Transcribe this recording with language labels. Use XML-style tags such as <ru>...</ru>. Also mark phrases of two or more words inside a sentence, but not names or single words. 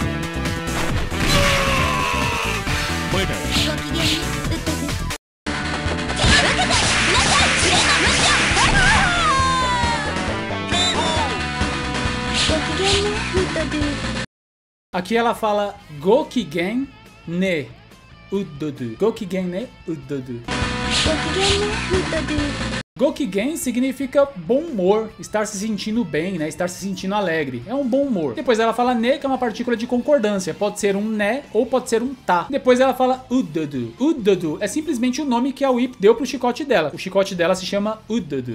<pt>Aqui ela fala</pt> <ja>ご機嫌ね</ja> <pt>Udodu.</pt> <ja>Gokigen ne Udodu.</ja> <pt>Gokigen significa bom humor, estar se sentindo bem, né? Estar se sentindo alegre. É um bom humor. Depois ela fala ne, que é uma partícula de concordância. Pode ser um né ou pode ser um tá. Depois ela fala udodu. Udodu é simplesmente o nome que a Whip deu pro chicote dela. O chicote dela se chama udodu.</pt>